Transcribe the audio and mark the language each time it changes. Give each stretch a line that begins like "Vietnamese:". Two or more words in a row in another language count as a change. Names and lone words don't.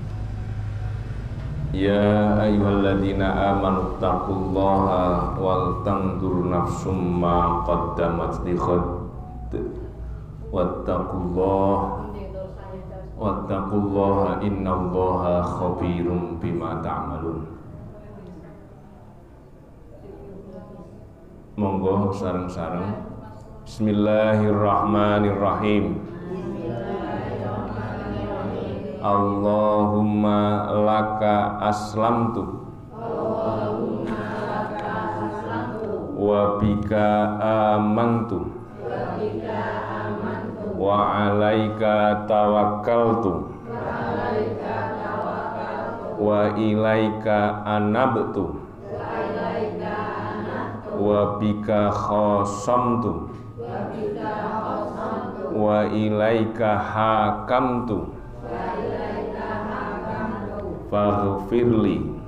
Arabic: يا أيها الذين آمنوا اتقوا الله ولتنظر نفس ما قدمت لغد واتقوا الله إن الله خبير بما تعملون.
Javanese: Monggo sareng-sareng.
Arabic: Bismillahirrahmanirrahim. اللهم لك أسلمت وبك آمنت وعليك توكلت وإليك أنبت وبك خاصمت وإليك حاكمت فاغفر لي